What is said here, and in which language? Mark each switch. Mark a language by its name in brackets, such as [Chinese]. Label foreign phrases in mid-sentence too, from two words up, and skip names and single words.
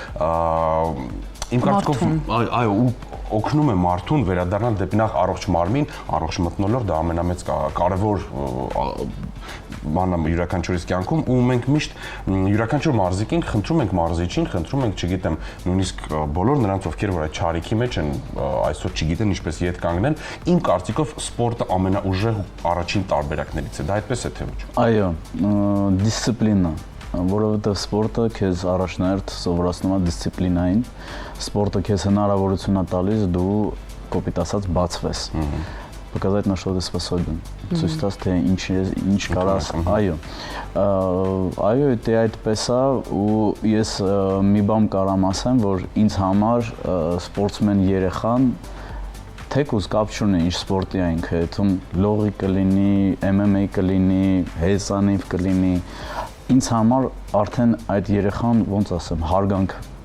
[Armenian] իմ կարծիքով այո օգնում է մարդուն վերադառնալ դեպի նախ առողջ մարմին, առողջ մթնոլորտ, դա ամենամեծ կարևոր բանը յուրաքանչյուրիս կյանքում ու մենք միշտ յուրաքանչյուր մարզիկին խնդրում ենք մարզիչին, խնդրում ենք, չգիտեմ, նույնիսկ բոլոր նրանց ովքեր որ այդ չարիքի մեջ են այսօր չգիտեն ինչպես ետ կանգնել, իմ կարծիքով սպորտը ամենաուժեղ առաջին տարբերակներից է, դա այդպես է թե ոչ։ Այո, դիսցիպլինա, որովհետև սպորտը քեզ առաջնահերթ սովորացնում է դիսցիպլինային, սպորտը քեզ հնարավորություն է տալիս դու կոպիտ ասած բացվես։ [Russian] Показать, на что ты способен։ [Armenian] Ցույց տաս թե ինչ կարաս, այո։ Այո, դա այդպես է ու ես մի բան կարամ ասեմ, որ ինձ համար սպորտսմեն երեխան թեկուզ կապ չունի ինչ սպորտի այն քեթում լողի կլինի, MMA կլինի, հեծանիվ կլինի, ինձ համար արդեն այդ երեխան ոնց ասեմ, հարգանք